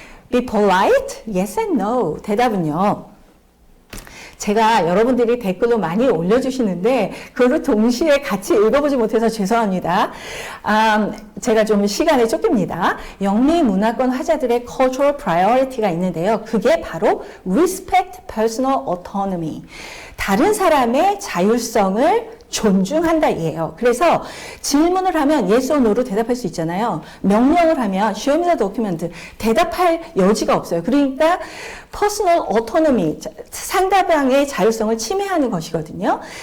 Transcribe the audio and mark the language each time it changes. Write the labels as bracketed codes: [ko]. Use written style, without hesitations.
[en] Be polite? Yes and no. [ko] 대답은요. 제가 여러분들이 댓글로 많이 올려주시는데 그걸 동시에 같이 읽어보지 못해서 죄송합니다. 제가 좀 시간에 쫓깁니다. 영미 문화권 화자들의 cultural priority가 있는데요. 그게 바로 [en] respect personal autonomy. [ko] 다른 사람의 자율성을 존중한다 이에요. 그래서 질문을 하면 yes or no로 대답할 수 있잖아요. 명령을 하면 [en] show me the document [ko] 대답할 여지가 없어요. 그러니까 personal autonomy 상대방의 자율성을 침해하는 것이거든요.